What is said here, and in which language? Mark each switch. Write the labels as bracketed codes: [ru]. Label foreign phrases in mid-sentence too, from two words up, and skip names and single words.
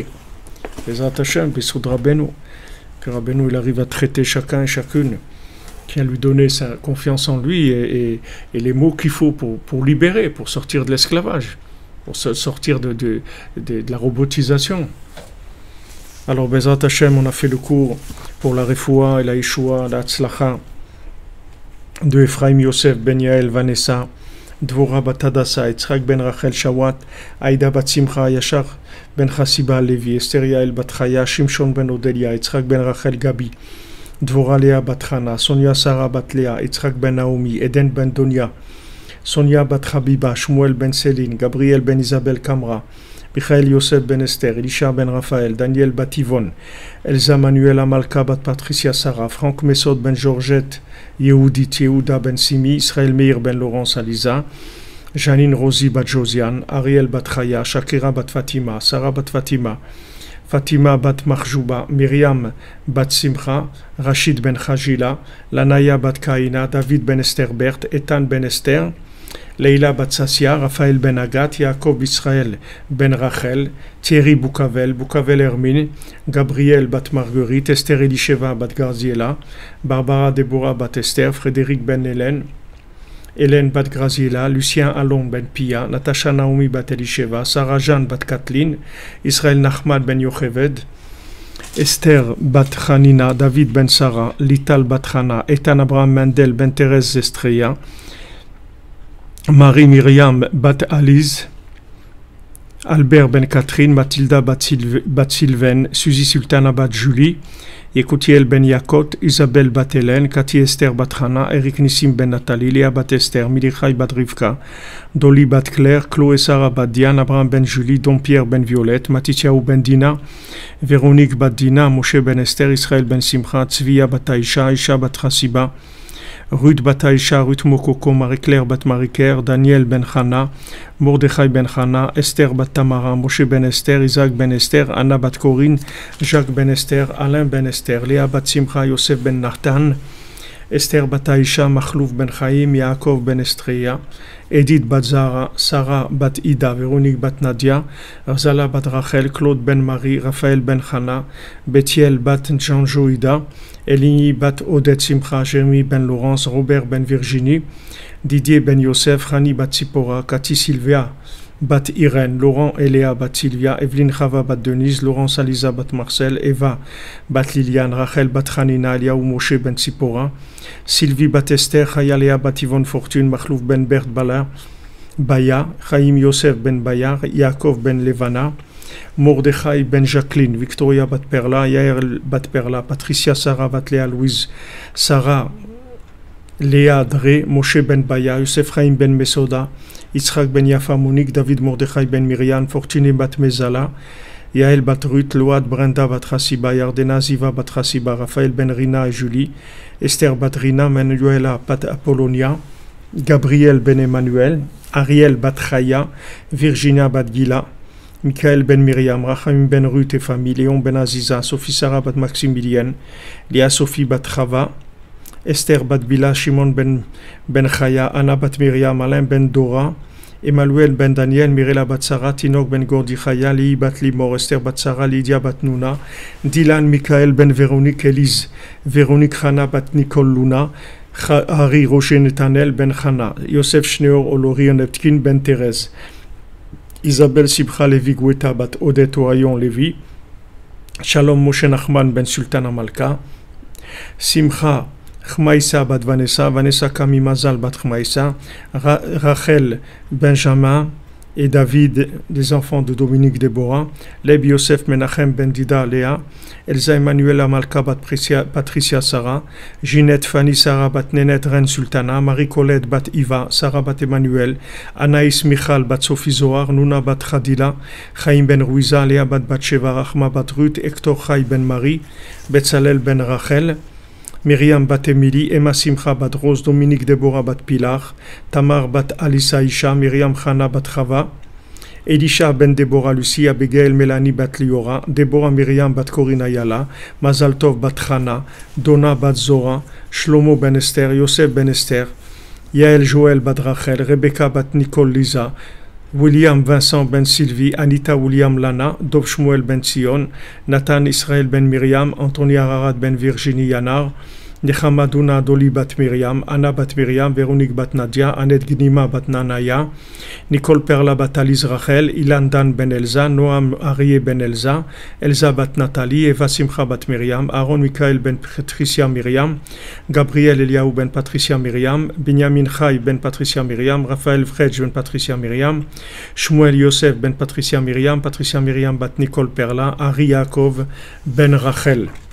[fr] Les Hashem, [he] Bessoud Rabbeinu, [fr] que Rabbeinu il arrive à traiter chacun et chacune, qui a lui donné sa confiance en lui et les mots qu'il faut pour libérer, pour sortir de l'esclavage, pour sortir de la robotisation. Alors, [he] Bezrat Hashem, [fr] on a fait le cours pour la Refoua et la Yeshua, la Tzlacha de Ephraim Yosef Ben Yael Vanessa, Dvora Bat Hadassa, Yitzhak Ben Rachel Shawat, Aïda Bat Simcha Yashar Ben Chassiba Levi, Esther Yael Bat Chaya, Shimshon Ben Odelia, Yitzhak Ben Rachel Gabi, Dvora Lea Bat Chana, Sonia Sarah Bat Lea, Yitzhak Ben Naomi, Eden Ben Donia, Sonia Bat Habiba, Shmuel Ben Céline, Gabriel Ben Isabel Kamra, Michael Yosef Ben Esther, Elisha Ben Raphaël, Daniel Bat Yvonne, Elsa Manuela Malka Bat Patricia Sarah, Franck Messod Ben Georgette, Yehudit Yehuda Ben Simi, Israël Meir Ben Laurence Aliza, Janine Rosie Bat Josiane, Ariel Bat Chaya, Shakira Bat Fatima, Sarah Bat Fatima, Fatima Bat Marjouba, Myriam Bat Simcha, Rachid Ben Khajila, Lanaya Bat Kaina, David Ben Esther Bert, Ethan Ben Esther, Leila Bat Sassia, Raphaël Ben Agat, Yaakov Israël Ben Rachel, Thierry Boukavel, Boukavel Hermine, Gabriel Bat Marguerite, Esther Elisheva Bat Garziela, Barbara Deborah Bat Esther, Frédéric Ben Hélène, Hélène Bat Graziela, Lucien Alon Ben Pia, Natacha Naomi Bat Elisheva, Sarah Jeanne Bat Kathleen, Israël Nachmad Ben Yocheved, Esther Bat Hanina, David Ben Sarah, Lital Bat Hana, Ethan Abraham Mendel Ben Thérèse Zestreya, Marie Myriam Bat Alize, Albert Ben Catherine, Mathilda Bat Sylvain, Suzy Sultana Bat Julie, Yekoutiel Ben Yakot, Isabelle Bat Hélène, Cathy Esther Bat Hana, Eric Nissim Ben Nathalie, Léa Bat Esther, Milichai Bat Rivka, Dolly Bat Claire, Chloé Sarah Bat Diane, Abraham Ben Julie, Don Pierre Ben Violette, Matityahu Ben Dina, Véronique Bat Dina, Moshe Ben Esther, Israël Ben Simcha, Tzvia Bat Aisha, Aisha Bat Chassiba, Ruth Bat Aisha, Ruth Mokoko, Marie-Claire Bat Marie-Claire, Daniel Ben Chana, Mordechai Ben Chana, Esther Bat Tamara, Moshe Ben Esther, Isaac Ben Esther, Anna Bat Corinne, Jacques Ben Esther, Alain Ben Esther, Léa Bat Simcha, Yosef Ben Nathan, Esther bat Aïcha, Machlouf ben Chaim, Yaakov ben Estreya, Edith bat Zara, Sarah bat Ida, Véronique bat Nadia, Arzala bat Rachel, Claude ben Marie, Raphaël ben Chana, Bethiel bat Jean-Joïda, Elie bat Odette Simcha, Jérémy ben Laurence, Robert ben Virginie, Didier ben Yosef, Rani bat Tsipora, Cathy Sylvia bat Irène, Laurent et Léa bat Sylvia, Evelyne Chava bat Denise, Laurence Aliza bat Marcel, Eva bat Liliane, Rachel bat Hanina, Eliaou Moshe ben Tsipora, Sylvie bat Esther, Chaya Léa bat Yvonne Fortune, Machlouf ben Bert Baya, Chaim Yosef ben Bayar, Yaakov ben Levana, Mordechai ben Jacqueline, Victoria bat Perla, Yael bat Perla, Patricia Sarah bat Léa Louise, Sarah Léa Dré, Moshe ben Baya, Yosef Chaim ben Mesoda, Yitzhak ben Yafa Monique, David Mordechai ben Myriam, Fortuné bat Mezala, Yael bat Ruth, Load Brenda bat Hassiba, Yardena Ziva bat Hassiba, Raphaël ben Rina et Julie, Esther bat Rina, Manuela bat Apollonia, Gabriel ben Emmanuel, Ariel bat Chaya, Virginia bat Gila, Michael ben Myriam, Racham ben Ruth et famille, Léon ben Aziza, Sophie Sarah bat Maximilien, Léa Sophie bat Chava, Esther bat Bila, Shimon ben Chaya, Anna bat Myriam, Alain ben Dora, Emmanuel ben Daniel, Mirela bat Sarah, Tinok ben Gordi Chaya, Li bat Limor, Esther bat Sarah, Lydia bat Nouna, Dylan Michael ben Véronique Elise, Véronique Hana bat Nicole Luna, Harry Roger Netanel ben Hana, Yosef Schneor Olori Neptkin ben Thérèse, Isabelle Sibcha Levi Gweta bat Odette Ohayon Levi, Shalom Moshe Nachman ben Sultan Amalka, Simcha Chmaïsa bat Vanessa, Vanessa Kami Mazal bat Chmaïsa, Rachel Benjamin et David, des enfants de Dominique Déborah, Leb Yosef Menachem ben Dida Léa, Elsa Emmanuel Amalka bat Patricia Sarah, Ginette Fanny Sarah bat Nenet Reine Sultana, Marie-Colette bat Iva, Sarah bat Emmanuel, Anaïs Michal bat Sophie Zohar, Nouna bat Khadila, Chaim ben Ruiza, Léa bat Batsheva, Rachma bat Ruth, Hector Chai ben Marie, Betzalel ben Rachel, Myriam bat Emily, Emma Simcha bat Rose, Dominique Déborah bat Pilar, Tamar bat Alissa Isha, Myriam Chana bat Chava, Elisha ben Déborah Lucie, Abigail Mélanie bat Liora, Déborah Myriam bat Corina Yala, Mazal Tov bat Chana, Donna bat Zora, Shlomo ben Esther, Yosef ben Esther, Yael Joël bat Rachel, Rebecca bat Nicole Lisa, William Vincent ben Sylvie, Anita William Lana, Dov Shmuel ben Sion, Nathan Israël ben Myriam, Anthony Ararat ben Virginie Yanar, Nechama Duna Doli bat Myriam, Anna bat Myriam, Véronique bat Nadia, Annette Gnima bat Nanaya, Nicole Perla bat Alice Rachel, Ilan Dan ben Elsa, Noam Arié ben Elsa, Elsa bat Nathalie, Eva Simcha bat Myriam, Aaron Michael ben Patricia Myriam, Gabriel Eliaou ben Patricia Myriam, Benjamin Chai ben Patricia Myriam, Raphaël Fredj ben Patricia Myriam, Shmuel Yosef ben Patricia Myriam bat Nicole Perla, Ari Yaakov ben Rachel.